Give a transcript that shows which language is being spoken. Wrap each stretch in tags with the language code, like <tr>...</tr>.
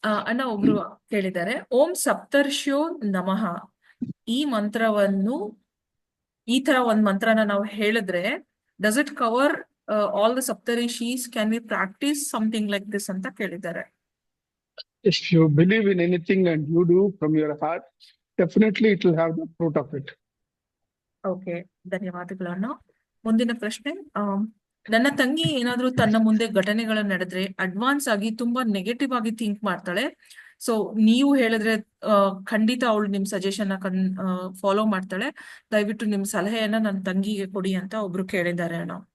<kn>ಅಣ್ಣ ಒಬ್ರು ಕೇಳಿದ್ದಾರೆ, ಓಂ ಸಪ್ತರ್ಷ್ಯೋ ನಮಃ ಈ ಮಂತ್ರವನ್ನು, ಈ ತರ ಒಂದ್ ಮಂತ್ರನ ನಾವು ಹೇಳಿದ್ರೆ</kn> <en>Does it cover all the ಸಪ್ತರಿಷೀಸ್? Can we practice something like this</en> <kn>ಅಂತ ಕೇಳಿದ್ದಾರೆ.</kn> <en>If you believe in anything and you do from your heart, definitely it will have the fruit of it.</en> <kn>Okay, ಧನ್ಯವಾದಗಳನ್ನ. ಮುಂದಿನ ಪ್ರಶ್ನೆ, ನನ್ನ ತಂಗಿ ಏನಾದ್ರೂ ತನ್ನ ಮುಂದೆ ಘಟನೆಗಳು ನಡೆದ್ರೆ ಅಡ್ವಾನ್ಸ್ ಆಗಿ ತುಂಬಾ ನೆಗೆಟಿವ್ ಆಗಿ ಥಿಂಕ್ ಮಾಡ್ತಾಳೆ. ಸೊ ನೀವು ಹೇಳಿದ್ರೆ ಖಂಡಿತ ಅವಳು ನಿಮ್ ಸಜೆಷನ್ ಫಾಲೋ ಮಾಡ್ತಾಳೆ. ದಯವಿಟ್ಟು ನಿಮ್ ಸಲಹೆಯನ್ನ ನನ್ನ ತಂಗಿಗೆ ಕೊಡಿ ಅಂತ ಒಬ್ರು ಕೇಳಿದ್ದಾರೆ ಅಣ್ಣ.</kn>